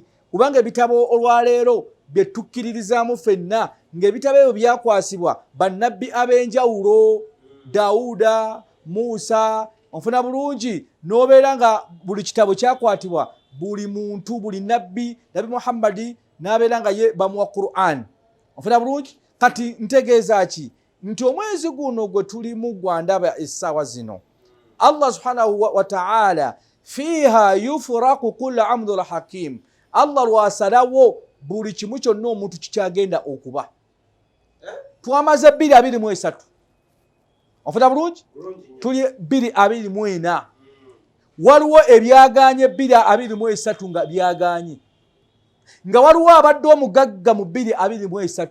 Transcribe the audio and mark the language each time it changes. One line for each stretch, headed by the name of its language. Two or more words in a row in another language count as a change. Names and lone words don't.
Ganda: Kubanga ebitabo olwaleero bye tukkiririzaamu ffenna ng'ebitabo ebyo byakwasibwa bannabbi ab'enjawulo, Daawuda, Muusa, onfuna bulungi, n'obeera nga buli kitabo kyakwatibwa buli muntu, buli nabbi Muhammadi n'abeera nga ye bamuwa Qur'an. Onfuna bulungi? Kati ntegeeza ki? Nti omwezi guno gwe tulimu gwandaba essaawa zino,
Arabic: الله سبحانه وتعالى فيها يفرق كل أمد الحكيم,
Ganda: Allah lwasalawo buli kimu kyonna omuntu kikyagenda okuba. Twamaze 223. Onfuna bulungi? Tuli 224. Waliwo ebyaganye 223 nga byaganye, nga waliwo abadde omugagga mu 223.